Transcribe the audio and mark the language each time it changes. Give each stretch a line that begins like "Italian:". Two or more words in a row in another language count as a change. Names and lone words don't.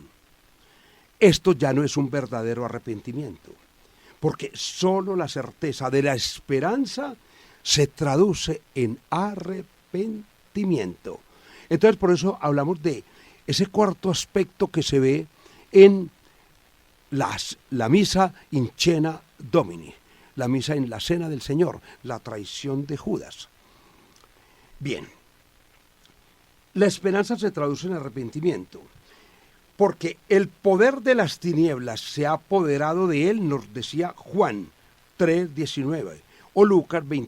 Spanish: Esto ya no es un verdadero arrepentimiento, porque solo la certeza de la esperanza se traduce en arrepentimiento. Entonces por eso hablamos de ese cuarto aspecto que se ve en la misa
Latin: in cena Domini,
Spanish: la misa en la cena del Señor, la traición de Judas. Bien, la esperanza se traduce en arrepentimiento, porque el poder de las tinieblas se ha apoderado de él, nos decía Juan 3:19 o Lucas